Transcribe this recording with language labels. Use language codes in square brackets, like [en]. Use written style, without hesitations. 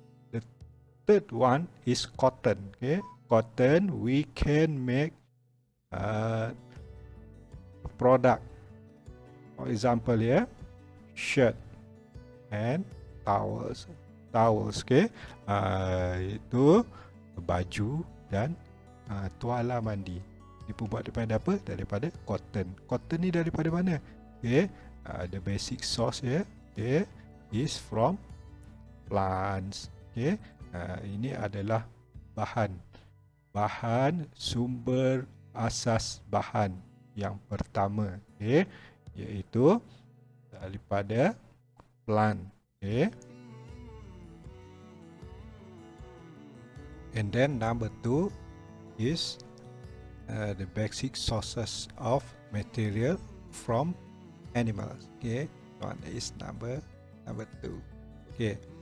[en] The third one is cotton, okay. Cotton, we can make product. For example here, shirt and towels, okay. [ms] Itu baju dan tuala mandi dibuat daripada apa? Daripada cotton. Cotton ni daripada mana? Okay. [en] The basic source here, okay, is from plants, okay. [ms] Ini adalah bahan sumber asas bahan yang pertama, okay, iaitu daripada plant, okay. [en] And then number 2 is the basic sources of material from animals, okay. One is number 2, okay.